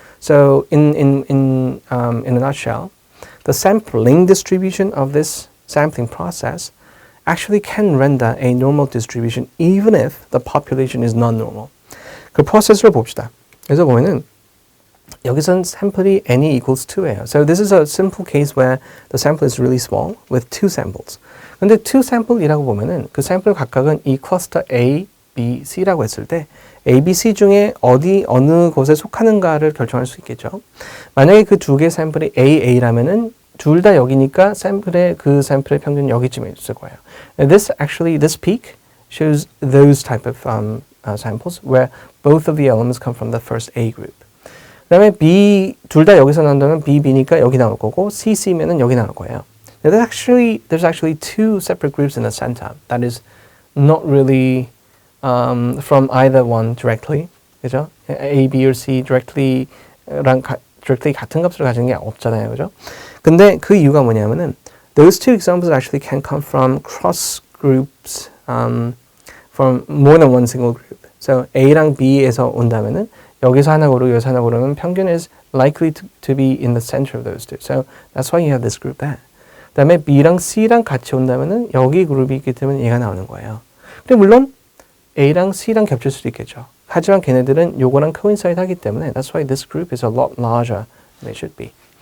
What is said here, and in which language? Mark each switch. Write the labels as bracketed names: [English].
[English] So in a nutshell, the sampling distribution of this sampling process actually can render a normal distribution even if the population is non-normal. [Korean] 그 프로세스를 봅시다. 그래서 보면은 여기선 샘플이 n이 equals 2예요. [English] So this is a simple case where the sample is really small with 2 samples. [Korean] 근데 2 sample이라고 보면은 그 샘플 각각은 이 클러스터 A, B, C라고 했을 때 A, B, C 중에 어느 곳에 속하는가를 결정할 수 있겠죠. 만약에 그 2개 샘플이 A, A라면은 둘 다 여기니까 그 샘플의 평균 여기쯤에 있을 거예요. [English] This peak shows those type of samples where both of the elements come from the first A group. [Korean] 그 다음에 B, 둘 다 여기서 나온다면 B, B니까 여기 나올 거고 C, C면은 여기 나올 거예요. [English] Now there's actually 2 separate groups in the center. That is not really from either one directly. [Korean] 그죠? A, B or C directly 같은 값을 가지는 게 없잖아요. 그죠? 근데 그 이유가 뭐냐면은 [English] those 2 examples actually can come from cross groups from more than one single group. So [Korean] A랑 B에서 온다면은 여기서 하나 고르고 여기서 하나 고르면 평균 [English] is likely to be in the center of those 2. So that's why you have this group there. [Korean] 그 다음에 B랑 C랑 같이 온다면은 여기 그룹이 있기 때문에 얘가 나오는 거예요. 근데 물론 A랑 C랑 겹칠 수도 있겠죠. 하지만 걔네들은 요거랑 [English] coincide [Korean] 하기 때문에 [English] that's why this group is a lot larger than it should be.